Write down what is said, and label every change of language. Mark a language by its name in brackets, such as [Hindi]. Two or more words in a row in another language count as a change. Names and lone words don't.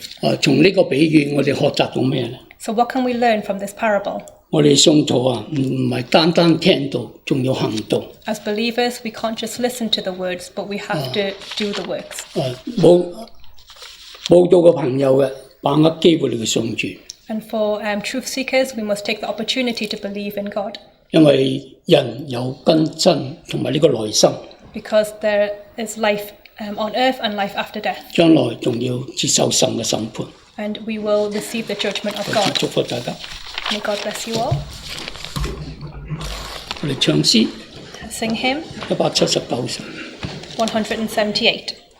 [Cantonese] 從呢個比喻，我哋學習到咩呢？ [English] So what can we learn from this parable? [Cantonese] 我哋信徒唔係單單聽到，仲要行動。 [English] As believers, we can't just listen to the words, but we have to do the works. [Cantonese] 冇到嘅朋友嘅，把握機會嚟信主。 [English] And for truth seekers, we must take the opportunity to believe in God. [Cantonese] 因為人有根真同埋呢個來生。 [English] Because there is life on earth and life after death. [Cantonese] 將來仲要接受神嘅審判。 [English] And we will receive the judgment of God. [Cantonese] 祝福大家。 [English] May God bless you all. [Cantonese] 我哋唱詩。 [English] Sing hymn [Cantonese] 179首。 178.